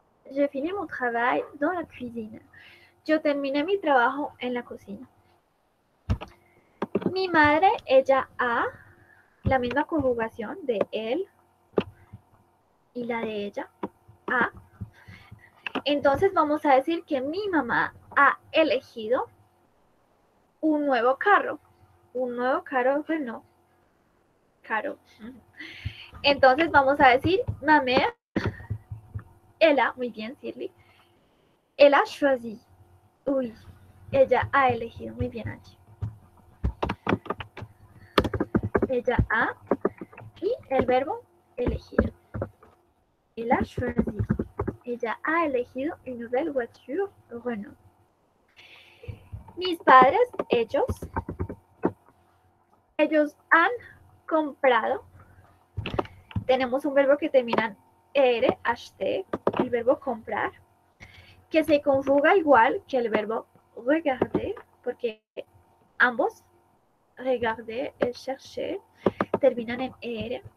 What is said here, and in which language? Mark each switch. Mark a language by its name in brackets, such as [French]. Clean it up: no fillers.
[French] Je finis mon travail dans la cuisine. [Spanish] Yo terminé mi trabajo en la cocina. Mi madre, ella ha, la misma conjugación de él y la de ella, ha. Entonces vamos a decir que mi mamá ha elegido un nuevo carro. Un nuevo carro, pues no. Caro. Entonces vamos a decir, [French] ma mère, elle a, [Spanish] muy bien, Shirley. [French] Elle a choisi. [Spanish] Uy, ella ha elegido. Muy bien, Angie. Ella ha, y el verbo elegir. [French] Elle a choisi. [Spanish] Ella ha elegido [French] une nouvelle voiture Renault. [Spanish] Mis padres, ellos han comprado. Tenemos un verbo que termina en er, acheter, el verbo comprar, que se conjuga igual que el verbo regarder, porque ambos, regarder y chercher, terminan en er.